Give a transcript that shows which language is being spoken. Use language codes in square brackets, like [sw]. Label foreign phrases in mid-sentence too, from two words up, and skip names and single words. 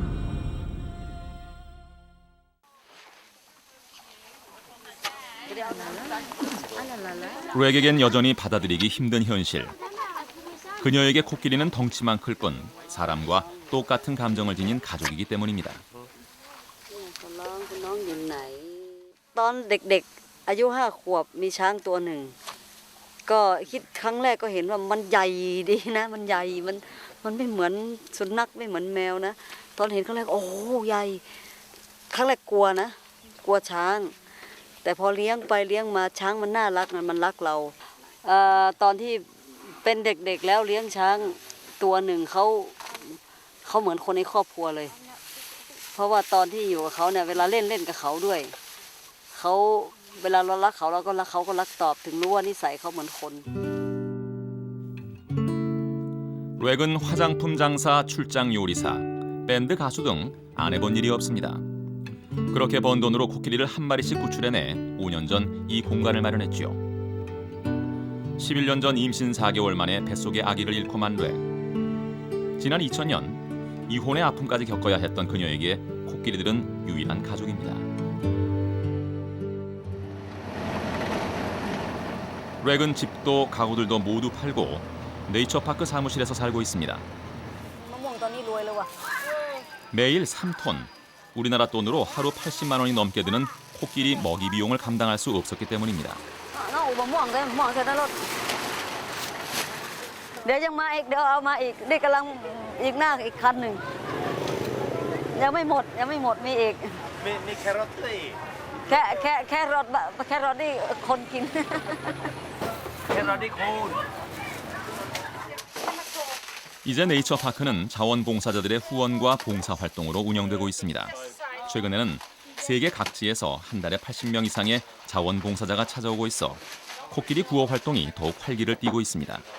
[ko] 렉에겐 여전히 받아들이기 힘든 현실. 그녀에게 코끼리는 덩치만 클 뿐 사람과 똑같은 감정을 지닌 가족이기 때문입니다. [th] ตอนเด็กๆอายุ5 ขวบมีช้างตัวหนึ่งก็คิดครั้งแรกก็เห็นว่ามันใหญ่ดีนะมัน ใหญ่มันไม่เหมือนสุนัขไม่เหมือนแมวนะตอนเห็นครั้งแรกโอ้ใหญ่ครั้งแรกกลัวนะกลัวช้างแต่พอเลี้ยงไปเลี้ยงมาช้างมันน่ารักมันรักเราตอนที่เป็นเด็กๆแล้วเลี้ยงช้างตัวหนึ่งเขาเหมือนคนในครอบครัวเลยเพราะว่าตอนที่อยู่กับเขาเนี่ยเวลาเล่นกับเขาด้วยเขาเวลาเรารักเขาเราก็รักเขาก็รักตอบถึงรู้ว่านิสัยเขาเหมือนคน [ko] 렉은 화장품 장사, 출장 요리사, 밴드 가수 등 안 해본 일이 없습니다. 그렇게 번 돈으로 코끼리를 한 마리씩 구출해내 5년 전 이 공간을 마련했죠. 11년 전 임신 4개월 만에 뱃속에 아기를 잃고 만 렉. 지난 2000년 이혼의 아픔까지 겪어야 했던 그녀에게 코끼리들은 유일한 가족입니다. 렉은 집도 가구들도 모두 팔고 네이처파크 사무실에서 살고 있습니다. [th] มะม่วงตอนนี้รวยเลยว่ะ [ko] 매일 3톤, 우리나라 돈으로 하루 80만 원이 넘게 드는 코끼리 먹이 비용을 감당할 수 없었기 때문입니다. [th] น้องอุบะม่วงเลยมะม่วงเสร็จแล้วรถเดี๋ยวยังมาอีกเดี๋ยวเอามาอีกนี่กำลังอีกหน้าอีกคันหนึ่งยังไม่หมดมีอีก มีแครอทด้วย แค่รถนี่คนกิน แครอทนี่คูณ [ko] 이제 네이처파크는 자원봉사자들의 후원과 봉사활동으로 운영되고 있습니다. 최근에는 세계 각지에서 한 달에 80명 이상의 자원봉사자가 찾아오고 있어 코끼리 구호 활동이 더욱 활기를 띠고 있습니다.